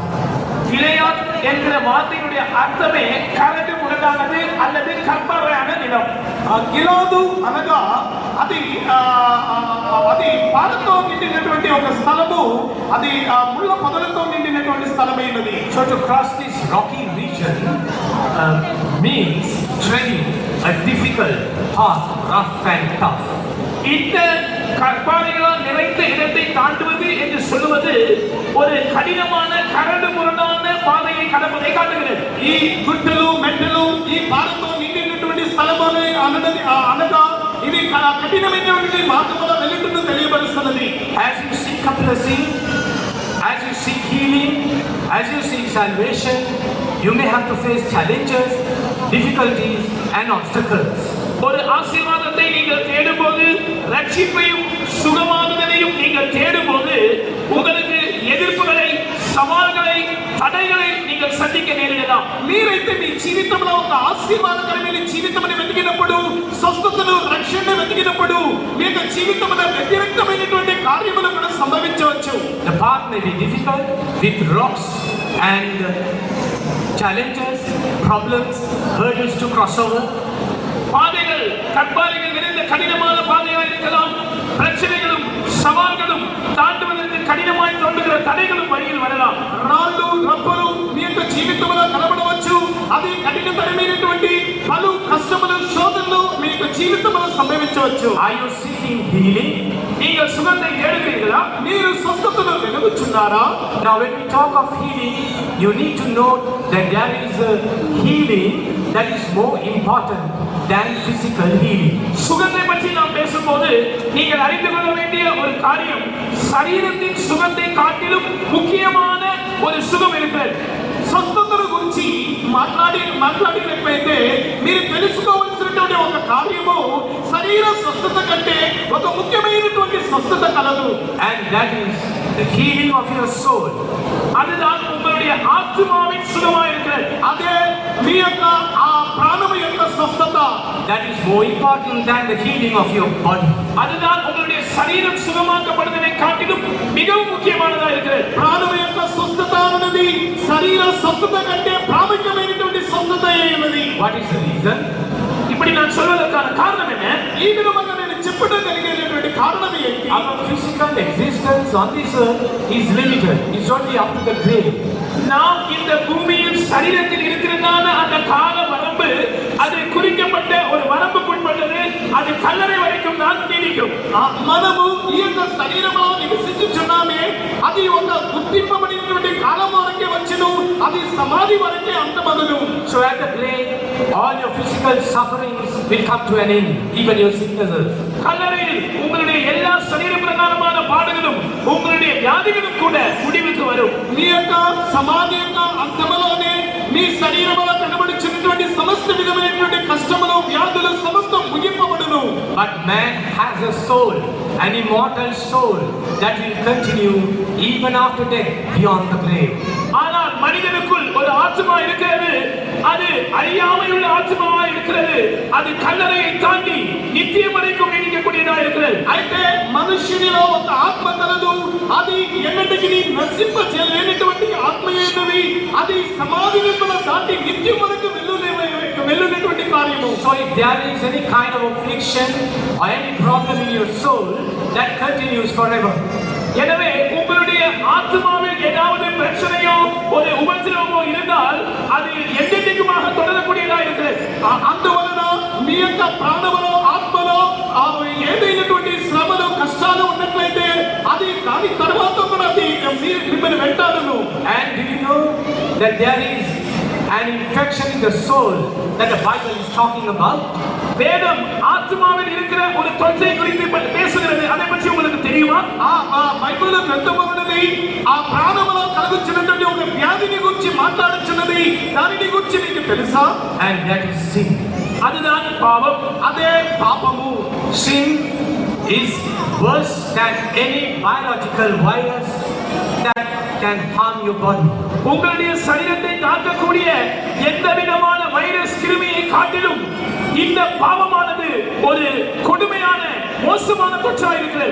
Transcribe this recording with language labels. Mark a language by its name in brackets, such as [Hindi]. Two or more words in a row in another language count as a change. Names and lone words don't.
[Tamil] கிளையாத் என்கிற வார்த்தையினுடைய அர்த்தமே கரடு முரடானது அல்லது கற்பாறையான நிலம். [Telugu] గిలాదు అనగా అది అది పాలతో నిండినటువంటి ఒక స్థలము, అది ముళ్ళ పొదలతో నిండినటువంటి స్థలమైనది. [English] So to cross this rocky region means treading a difficult path, rough and tough. [Tamil] இந்த கற்பாறைகளால் நிறைந்த இடத்தை தாண்டுவது என்று சொல்லுவது ஒரு கடினமான கரடு முரடான பாதையை கடப்பதை காட்டுகிறது. [Telugu] ఈ గుట్టలు మెట్టలు ఈ పాలతో నిండినటువంటి స్థలము అన్నది అనగా ఇది కఠినమైనటువంటి మార్గములో వెళ్ళుటను తెలియబరుస్తున్నది. [English] As you seek a blessing, as you seek healing, as you seek salvation, you may have to face challenges, difficulties and obstacles. [Tamil] ஒரு ஆசீர்வாதத்தை நீங்கள் தேடும்போது, ரட்சிப்பையும் சுகமாகுதலையும் நீங்கள் தேடும்போது உங்களுக்கு எதிர்ப்புகளை, சவால்களை, தடைகளை நீங்கள் சந்திக்க நேரகலாம். [Telugu] మీరైతే మీ జీవితంలో ఒక ఆశీర్వాదకరమైన జీవితమును వెతికినప్పుడు, స్వస్థతను, రక్షణను వెతికినప్పుడు మీ యొక్క జీవితంలో వ్యతిరేకమైనటువంటి కార్యములు కూడా సంభవించవచ్చు. [English] The path may be difficult with rocks and challenges, problems, hurdles to cross over. [Tamil] பாதைகள் கற்பாறைகள் நிறைந்த கடினமான பாதையாக இருக்கலாம். பிரச்சனைகளும் சவால்களும் தாண்டுவதற்கு கடினமாய் தோன்றுகிற தடைகளும் வழியில் வரலாம். [Telugu] రాళ్ళు రప్పలు మీ యొక్క జీవితంలో కనబడవచ్చు. అది కఠినతరమైనటువంటి పలు కష్టములు, శోధనలు మీ యొక్క జీవితంలో సంభవించవచ్చు. [English] Are you seeking healing? [Tamil] நீங்கள் சுகத்தை தேடுகிறீர்களா? [Telugu] మీరు స్వస్థతను వెతుకుచున్నారా? [English] Now when we talk of healing, you need to know that there is a healing that is more important than physical healing. [Tamil] சுகத்தை பற்றி நாம் பேசும்போது நீங்கள் அறிந்து கொள்ள வேண்டிய ஒரு காரியம், சரீரத்தின் சுகத்தை காட்டிலும் முக்கியமான ஒரு சுகம் இருக்கிறது. [Telugu] స్వస్థతను గురించి మాట్లాడినట్లయితే మీరు తెలుసుకోవాల్సినటువంటి ఒక కార్యము శరీర స్వస్థత కంటే ఒక ముఖ్యమైనటువంటి స్వస్థత కలదు. [English] And that is the healing of your soul. [Tamil] அதுதான் உங்களுடைய ஆத்மாவின் சுகமாக இருக்கிறது. [Telugu] అదే మీ యొక్క ఆ ప్రాణము యొక్క స్వస్థత. [English] That is more important than the healing of your body. [Tamil] அதுதான் உங்களுடைய சரீரம் சுகமாக்கப்படுவதை காட்டிலும் மிகவும் முக்கியமானதாக இருக்கிறது. [Telugu] ప్రాణము యొక్క స్వస్థత అన్నది శరీర స్వస్థత కంటే ప్రాముఖ్యమైనటువంటి స్వస్థత అయినది. [English] What is the reason? [Tamil] இப்படி நான் சொல்வதற்கான காரணம் என்ன? [Telugu] ఈ విధంగా నేను చెప్పడం కలిగేటువంటి కారణం ఏంటి? [English] Our physical existence on this earth is limited. It's only up to the grave. [Tamil] நாம் இந்த பூமியில் சரீரத்தில் இருக்கிறதான அந்த கால வரம்பு, அது குறிக்கப்பட்ட ஒரு வரம்புக்குட்பட்டது. அது கல்லறை வரைக்கும் தான் நீடிக்கும். [Telugu] మనము ఈ యొక్క శరీరంలో నివసించుచున్నామే, అది ఒక గుర్తింపబడినటువంటి కాలం వరకే వచ్చును, అది సమాధి వరకే అంతమగును. [English] So at the grave, all your physical sufferings will come to an end, even your sicknesses. [Tamil] கல்லறையில் உங்களுடைய எல்லா சரீர பிரகாரமான பாடுகளும், உங்களுடைய வியாதிகளும் கூட முடிவுக்கு வரும். [Telugu] మీ యొక్క సమాధి యొక్క అంతములోనే మీ శరీరంలో కనబడుచున్నటువంటి సమస్త విధమైనటువంటి కష్టములు, వ్యాధులు సమస్తం ముగింపబడును. [English] But man has a soul, an immortal soul that will continue even after death beyond the grave. [Tamil] ஆனால் மனிதனுக்குள் ஒரு ஆத்மா இருக்கிறது. அது அழியாமையுள்ள ஆத்மாவா இருக்கிறது. அது கல்லறையை தாண்டி நித்தியம் வரைக்கும் நீடிக்கக்கூடியதா இருக்கிறது. [Telugu] అయితే మనుష్యునిలో ఒక ఆత్మ కలదు. అది ఎన్నటికి నశింపచేయలేనటువంటి ఆత్మ ఏంటది? అది సమాధి నింపల దాటి నిత్యం వరకు వెళ్ళునటువంటి కార్యము. [English] So if there is any kind of affliction or any problem in your soul, that continues forever. [Tamil] எனவே உங்களுடைய ஆத்மாவில் ஏதாவது பிரச்சனையோ ஒரு உபத்திரவமோ இருந்தால் அது என்றென்றைக்குமாக தொடரக்கூடியதா இருக்கிறது. [Telugu] అందువలన మీ యొక్క ప్రాణములో, ఆత్మలో ఏదైనటువంటి శ్రమలు, కష్టాలు ఉన్నట్లయితే అది దాని తర్వాత కూడా అది మిమ్మల్ని వెంటాడును. [English] And do you know that there is an infection in the soul that the Bible is talking about? [Tamil] வேதம் ஆத்மாவில் இருக்கிற ஒரு தொற்றை குறித்து பேசுகிறது. அதை பற்றி உங்களுக்கு தெரியுமா? [Telugu] బైబిల్ గ్రంథం ఉన్నది ఆ ప్రాణములో కలుగుచున్నటువంటి ఒక వ్యాధిని గురించి మాట్లాడుచున్నది. దానిని గురించి మీకు తెలుసా? [English] And that is sin. [Tamil] அதுதான் பாவம். [Telugu] అదే పాపము. [English] Sin is worse than any biological virus that can harm your body. [Tamil] உங்களுடைய சரீரத்தை தாக்கக்கூடிய எந்த விதமான வைரஸ் கிருமியை காட்டிலும் இந்த பாவமானது ஒரு கொடுமையான మోసமான தொற்றா இருக்கிறது.